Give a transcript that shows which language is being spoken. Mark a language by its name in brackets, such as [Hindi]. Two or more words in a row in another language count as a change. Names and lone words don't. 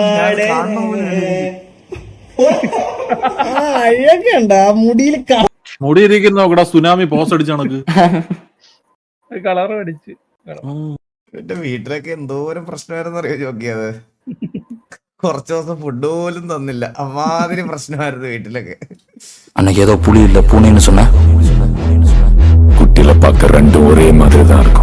[Malayalam] അഴകണ്ട ആ മുടിയിൽ മുടിയിരിക്കുന്ന നോക്കടാ, സുനാമി പോസ്റ്റ് അടിച്ച കണക്ക് കളറും അടിച്ച്. എന്റെ വീട്ടിലൊക്കെ എന്തോരം പ്രശ്നമായിരുന്നു അറിയോ നോക്കിയത്. കുറച്ചു ദിവസം ഫുഡ് പോലും തന്നില്ല, അമ്മാതിരി പ്രശ്നമായിരുന്നു വീട്ടിലൊക്കെ. [Tamil] அன்னைக்கு ஏதோ புலி இல்ல பூனைன்னு சொன்ன குட்டில பார்க்க 2 ஒரே மாதிரி தான் இருக்கும்.